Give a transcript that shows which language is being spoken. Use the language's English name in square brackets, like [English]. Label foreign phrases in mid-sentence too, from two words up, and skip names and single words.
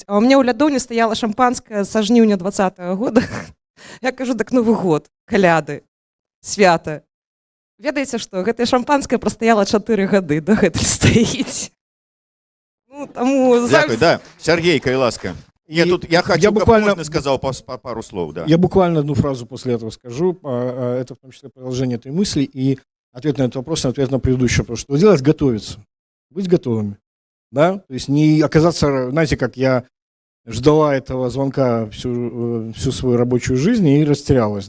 [Russian] А у меня [Belarusian] ў лядоўні стаяла шампанское са жніўня 2020 года. Я кажу: так Новы год, каляды, свята. Ведаеце што, гэтае шампанскае прастаяла 4 гады, дагэтуль стаіць. Дякую, да. Сергей, калі ласка. [Russian] Я хочу, буквально сказал пару слов. Да. Я буквально одну фразу после этого скажу. Это в том числе продолжение этой мысли и ответ на этот вопрос, и ответ на предыдущий вопрос. Что делать? Готовиться. Быть готовыми. Да? То есть не оказаться, знаете, как я ждала этого звонка всю свою рабочую жизнь и растерялась.